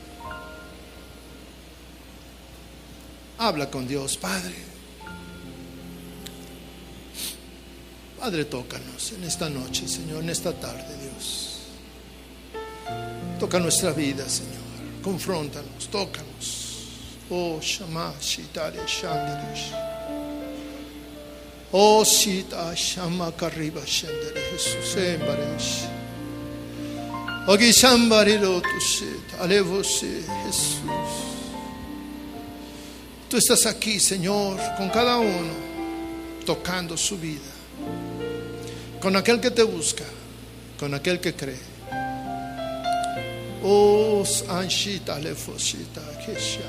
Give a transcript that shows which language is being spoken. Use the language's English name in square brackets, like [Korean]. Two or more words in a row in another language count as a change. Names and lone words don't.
[Spanish] Habla con Dios. Padre, tócanos en esta noche, Señor, en esta tarde, Dios. Toca nuestra vida, Señor. Confróntanos, tócanos. Oh, Shama, Shitare, Shandarish. Oh, Shita, Shama, Kariba, Shandare, Jesús, Embaresh. Ogi, Shambari, Lotushit, Alevose, Jesús. Tú estás aquí, Señor, con cada uno, tocando su vida. Con aquel que te busca, con aquel que cree. Oh, Anshita, Lefoshita, Kesha.